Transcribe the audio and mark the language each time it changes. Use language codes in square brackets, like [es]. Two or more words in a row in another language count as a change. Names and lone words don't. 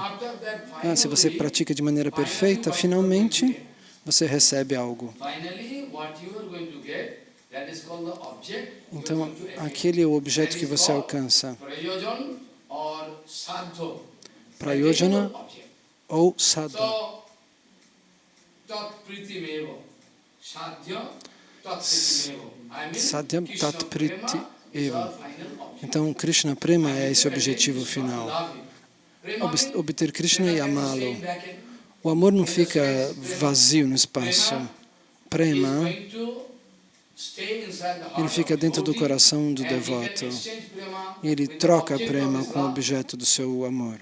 [pt] Se você pratica de maneira perfeita, finalmente você recebe algo. Então, aquele é o objeto que você alcança. [sa] Prayojana ou sadha. Sadhyam tat priti eva. [pt] Então, Krishna Prema é esse objetivo final. Obter Krishna e amá-lo. O amor não fica vazio no espaço. Prema, ele fica dentro do coração do devoto. E ele troca Prema com o objeto do seu amor.